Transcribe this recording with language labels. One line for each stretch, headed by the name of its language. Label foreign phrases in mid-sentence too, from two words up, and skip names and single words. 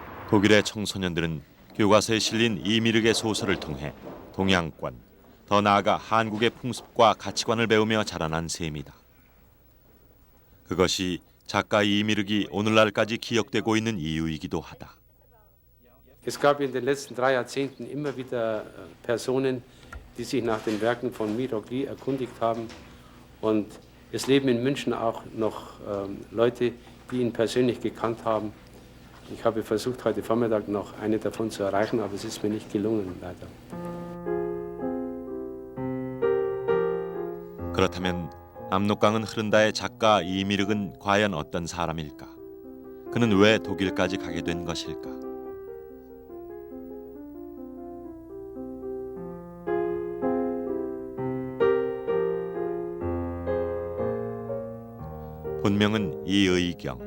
Korean: 독일의 청소년들은 교과서에 실린 이미르의 소설을 통해 동양권, 더 나아가 한국의 풍습과 가치관을 배우며 자라난 셈이다. 그것이 작가 이미르기 오늘날까지 기억되고 있는 이유이기도 하다.
German: Es gab in den letzten 3 Jahrzehnten immer wieder Personen, die sich nach den Werken von Mirogli erkundigt haben. Und es leben in München auch noch Leute, die ihn persönlich gekannt haben. Ich habe versucht, heute Vormittag noch eine davon zu erreichen, aber es ist mir nicht gelungen, leider.
Korean: 그렇다면 압록강은 흐른다의 작가 이미륵은 과연 어떤 사람일까? 그는 왜 독일까지 가게 된 것일까? 본명은 이의경.